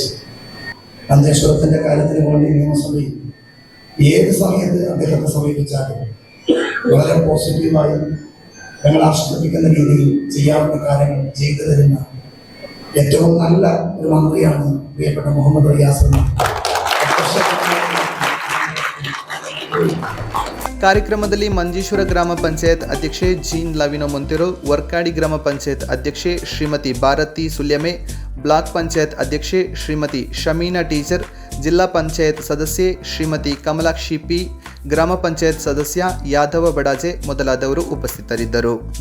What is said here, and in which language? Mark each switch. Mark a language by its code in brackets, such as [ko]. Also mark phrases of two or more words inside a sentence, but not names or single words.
[ml] മഞ്ചേശ്വരത്തിൻ്റെ കാര്യത്തിന് വേണ്ടി നിയമസഭയിൽ ഏത് സമയത്ത് അദ്ദേഹത്തെ സമീപിച്ചാലും വളരെ പോസിറ്റീവായി ഞങ്ങൾ ആശ്വസിപ്പിക്കുന്ന രീതിയിൽ ചെയ്യാവുന്ന കാര്യങ്ങൾ ചെയ്തു തരുന്ന ഏറ്റവും നല്ല ഒരു മന്ത്രിയാണ് പ്രിയപ്പെട്ട മുഹമ്മദ് റിയാസ് എന്ന്. [kn] ಕಾರ್ಯಕ್ರಮದಲ್ಲಿ ಮಂಜೇಶ್ವರ ಗ್ರಾಮ ಪಂಚಾಯತ್ ಅಧ್ಯಕ್ಷೆ ಜೀನ್ ಲವಿನೋ ಮೊಂತೆರೋ, ವರ್ಕಾಡಿ ಗ್ರಾಮ ಪಂಚಾಯತ್ ಅಧ್ಯಕ್ಷೆ ಶ್ರೀಮತಿ ಭಾರತಿ ಸುಲ್ಯಮೆ, ಬ್ಲಾಕ್ ಪಂಚಾಯತ್ ಅಧ್ಯಕ್ಷೆ ಶ್ರೀಮತಿ ಶಮೀನಾ ಟೀಚರ್, ಜಿಲ್ಲಾ ಪಂಚಾಯತ್ ಸದಸ್ಯೆ ಶ್ರೀಮತಿ ಕಮಲಾಕ್ಷಿ ಪಿ, ಗ್ರಾಮ ಪಂಚಾಯತ್ ಸದಸ್ಯ ಯಾದವ ಬಡಾಜೆ ಮೊದಲಾದವರು ಉಪಸ್ಥಿತರಿದ್ದರು.